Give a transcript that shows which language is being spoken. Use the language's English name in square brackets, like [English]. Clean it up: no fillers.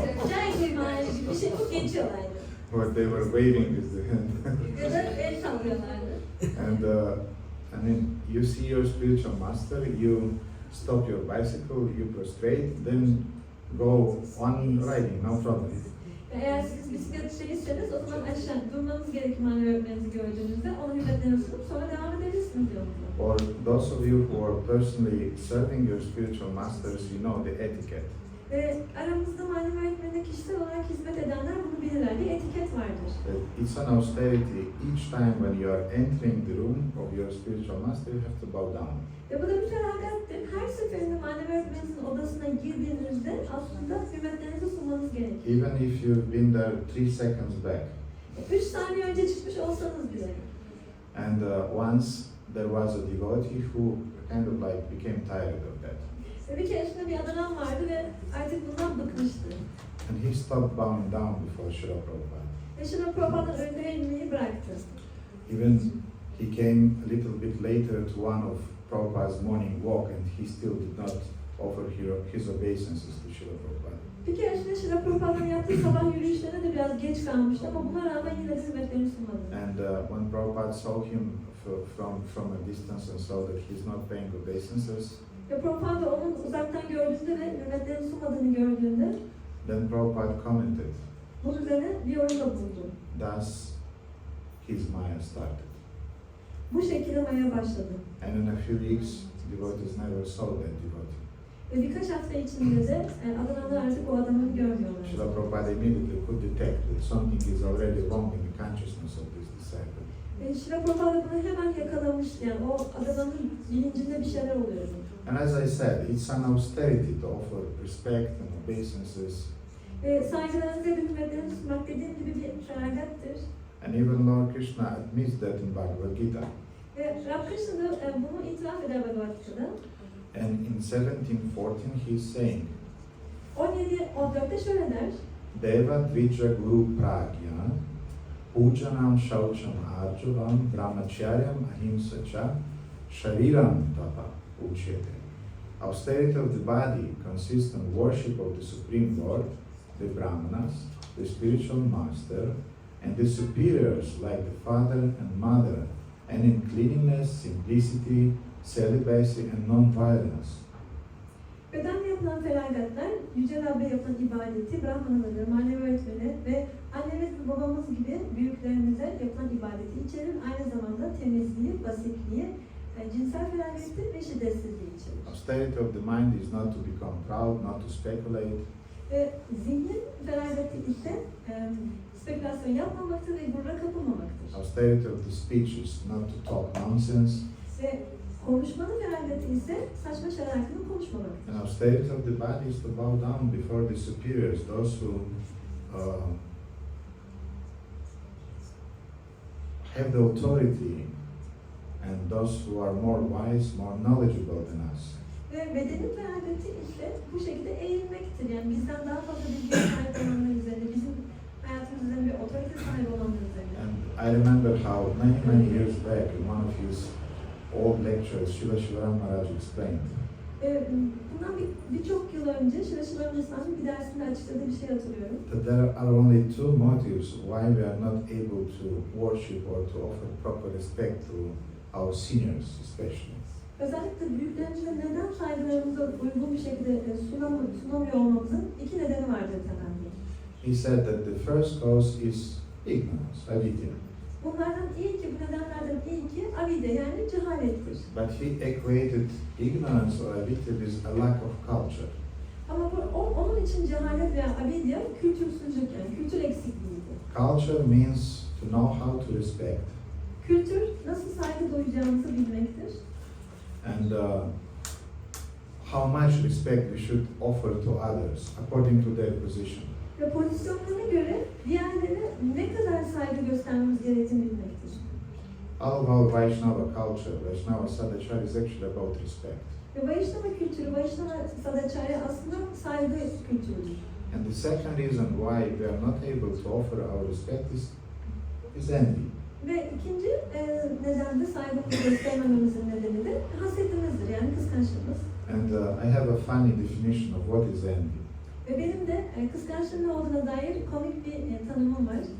[Hindi] Jai Guru Maharaj [Turkish] gibi bir şey yapıp geçiyorlardı. [English] Or they were waving with the hand. [Turkish] Ya da el sallıyorlardı. [English] And I mean, you see your spiritual master, you stop your bicycle, you prostrate, then go on riding, no problem. [Turkish] Eğer siz bisiklet şeyseniz o zaman aşağı durmanız gerekir manevi öğretmeninizi gördüğünüzde onun hürmetlerini sunup sonra devam edebilirsiniz yoluna. [English] Or those of you who are personally serving your spiritual masters, you know the etiquette. [Turkish] Ve aramızda manevi öğretmenine kişisel olarak hizmet edenler bunu bilirler. Bir etiket vardır. [English] It's an austerity. Each time when you are entering the room of your spiritual master, you have to bow down. [Turkish] Ve bu da bir feragattır. Her seferinde manevi öğretmeninizin odasına girdiğinizde aslında hürmetlerinizi sunmanız gerekir. [English] Even if you've been there 3 seconds back. [Turkish] 3 saniye önce çıkmış olsanız bile. [English] And once there was a devotee who kind of like became tired of that. [Turkish] Ve bir keresinde bir adam vardı ve artık bundan bıkmıştı. [English] And he stopped bowing down before Srila Prabhupada. [Turkish] Ve Srila Prabhupa'nın önünde eğilmeyi bıraktı. [English] Even he came a little bit later to one of Prabhupada's morning walk and he still did not offer his obeisances to Srila Prabhupada. [Turkish] Bir keresinde Srila Prabhupa'nın yaptığı sabah yürüyüşlerine de biraz geç kalmıştı ama buna rağmen yine de hizmetlerini sunmadı. [English] And when Prabhupada saw him from a distance and saw that he's not paying obeisances, [Turkish] Ve Prabhupada onun uzaktan gördüğünde ve hürmetlerini sunmadığını gördüğünde [English] then Prabhupada commented, [Turkish] bunun üzerine bir yorumda bulundu. [English] thus his Maya started. [Turkish] Bu şekilde maya başladı. [English] And in a few weeks, devotees never saw that devotee. [Turkish] Ve birkaç hafta içinde de adananlar artık o adamını görmüyorlar. [English] Srila Prabhupada immediately could detect that something is already wrong in the consciousness of this disciple. [Turkish] Srila Prabhupada bunu hemen yakalamış, yani o adananın bilincinde bir şeyler oluyor. [English] And as I said, it's an austerity to offer respect and obeisances. [Turkish] Saygılarınızı ve hürmetlerinizi sunmak dediğim gibi bir feragattır. [English] And even Lord Krishna admits that in Bhagavad Gita. [Turkish] Ve Rab Krishna da bunu itiraf eder Bhagavad Gita'da. [English] And in 17:14 he's saying, [Turkish] 17-14'te şöyle der. [Sanskrit] Deva Dvija Guru Pragya Pujanam Shaucham Arjuvam Brahmacharyam Ahimsacha Shariram Tapa Uchete. [English] Austerity of the body consists in worship of the Supreme Lord, the Brahmanas, the spiritual master, and the superiors like the father and mother, and in cleanliness, simplicity, celibacy, and non-violence. [Turkish] Bedenle yapılan feragatlar, Yüce Rab'be yapılan ibadeti, Brahmanaları, manevi öğretmeni ve annemiz ve babamız gibi büyüklerimize yapılan ibadeti içerir. Aynı zamanda temizliği, basitliği, cinsel feragati ve şiddetsizliği içerir. [English] Austerity of the mind is not to become proud, not to speculate. [Turkish] Ve zihnin feragati ise spekülasyon yapmamaktır ve gurura kapılmamaktır. [English] Austerity of the speech is not to talk nonsense. [Turkish] Ve konuşmanın feragati ise saçma şeyler hakkında konuşmamaktır. [English] And austerity of the body is to bow down before the superiors, those who have the authority and those who are more wise, more knowledgeable than us. [Turkish] Ve bedenin feragati ise bu şekilde eğilmektir. Yani bizden daha fazla bilgiye sahip olanlar üzerinde, bizim hayatımız üzerinde bir otorite sahibi olanlar üzerinde. [English] And I remember how many years back in one of his old lectures, Srila Shivaram Maharaj explained. [Turkish] Bundan birçok yıl önce Srila Shivaram bir dersinde açıkladığı bir şey hatırlıyorum. [English] That there are only two motives why we are not able to worship or to offer proper respect to our seniors especially. [Turkish] Özellikle büyüklerimize neden saygılarımıza uygun bir şekilde sunamıyor olmamızın iki nedeni vardır temelde. [English] He said that the first cause is ignorance, avidya. [Turkish] Bunlardan ilki, bu nedenlerden ilki avidya yani cehalettir. [English] But he equated ignorance or avidya with a lack of culture. [Turkish] Ama onun için cehalet veya avidya kültürsüzlük yani kültür eksikliğidir. [English] Culture means to know how to respect. [Turkish] Kültür nasıl saygı duyacağımızı bilmektir. [English] And how much respect we should offer to others according to their position. [Turkish] Ve pozisyonlarına göre diğerlerine ne kadar saygı göstermemiz gerektiğini bilmektir. [English] All of our Vaishnava culture, Vaishnava Sadachara is actually about respect. [Turkish] Ve Vaishnava kültürü, Vaishnava Sadachara aslında saygı kültürüdür. [English] And the second reason why we are not able to offer our respect is envy. [Turkish] Ve ikinci neden de saygımızı göstermememizin nedeni de hasetimizdir yani kıskançlığımız. [English] And I have a funny definition of what is envy. [Turkish] Ve benim de kıskançlığın ne olduğuna dair komik bir tanımım var.